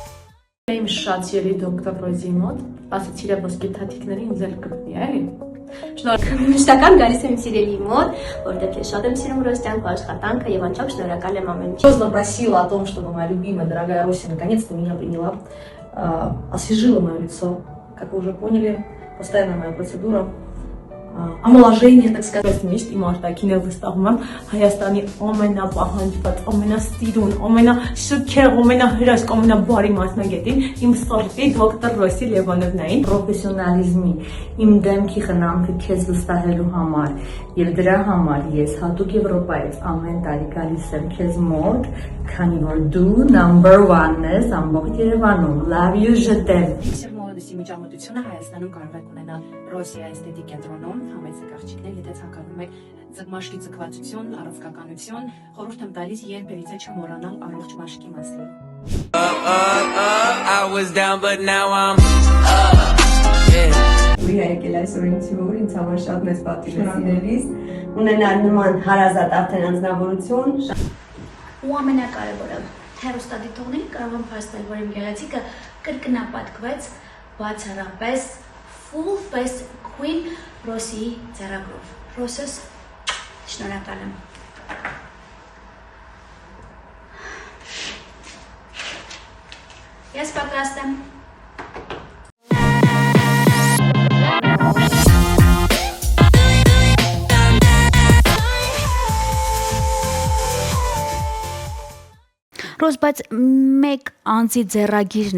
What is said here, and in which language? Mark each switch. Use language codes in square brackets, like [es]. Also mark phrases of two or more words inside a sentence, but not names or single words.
[hy] Իմ շատ սիրելի դոկտոր Ռոզի մոտ, ասացի իր ոսկե թաթիկները ինձ էլ գտնի, էլի։ Մշտական գալիս եմ սիրելի մոտ, որտեղ ես շատ եմ սիրում Ռոստյան աշխատանքը եւ անչափ շնորհակալ եմ ամեն ինչի։ [ru] Серьезно просила о том, чтобы моя любимая, дорогая Рося наконец-то меня приняла, освежила мое лицо. Как вы уже поняли, постоянная моя процедура омоложения, так сказать, [hy] միշտ իմ արտաքինը վստահում եմ Հայաստանի ամենապահանջված, ամենաստիրուն, ամենաշքեղ, ամենահրաշք, ամենաբարի մասնագետին, իմ սորտի դոկտոր Ռոսի Լևոնովնային, պրոֆեսիոնալիզմի, իմ դեմքի խնամքը քեզ վստահելու համար եւ դրա համար ես հատուկ Եվրոպայից ամեն տարի գալիս եմ քեզ մոտ, քանի որ դու number 1 ես ամբողջ Երևանում, [en] love you, [fr] je t'aime. [hy] Մոդեսի միջամտությունը Հայաստանում կարող եք ունենալ Ռոսիա էսթետիկ կենտրոնում, համեցեք աղջիկներ, եթե ցանկանում եք ձգմաշկի ձգվածություն, առանցքականություն, խորհուրդ եմ տալիս երբևիցե չմոռանալ առողջ մաշկի մասին։ [en] I was down but now I'm up. Yeah. [hy] Ուի եկել այսօր ինձ որ ինձ համար շատ մեծ պատիվ է սիրելիս, ունենալ նման հարազատ արդեն անձնավորություն։ Ու ամենակարևորը հեռուստադիտողներին կարող եմ փաստել, որ իմ գեղեցիկը կրկնապատկվեց բացառապես [en] full face queen [hy] Ռոսիի ձեռագրով։ Ռոսես, շնորհակալ եմ։ Ես պատրաստ եմ։ Ռոզ, բայց մեկ անձի ձեռագիրն է,